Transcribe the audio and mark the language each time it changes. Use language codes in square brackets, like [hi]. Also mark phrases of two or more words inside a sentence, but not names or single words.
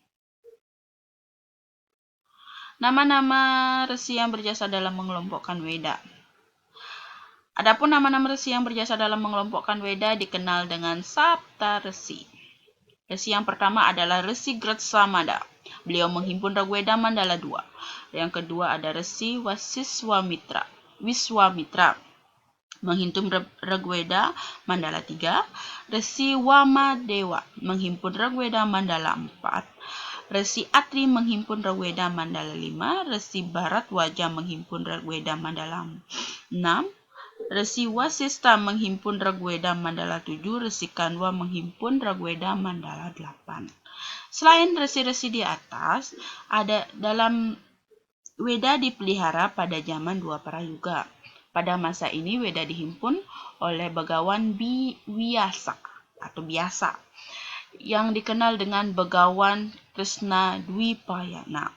[id] Nama-nama resi yang berjasa dalam mengelompokkan Weda. Adapun nama-nama resi yang berjasa dalam mengelompokkan Weda dikenal dengan Sapta Resi. Resi yang pertama adalah Resi Gratsamada. Beliau menghimpun Rigveda Mandala 2. Yang kedua ada Resi Wiswamitra. Menghimpun Rigveda Mandala 3. Resi Wamadewa menghimpun Rigveda Mandala 4. Resi Atri menghimpun Rigveda Mandala 5. Resi Bharadwaja menghimpun Rigveda Mandala 6. Resi Wasista menghimpun Rigveda Mandala 7. Resi Kanwa menghimpun Rigveda Mandala 8. Selain resi-resi di atas, ada dalam Weda dipelihara pada zaman dua Prayuga. Pada masa ini Weda dihimpun oleh Begawan Biasa yang dikenal dengan Begawan Krishna Dwipayana.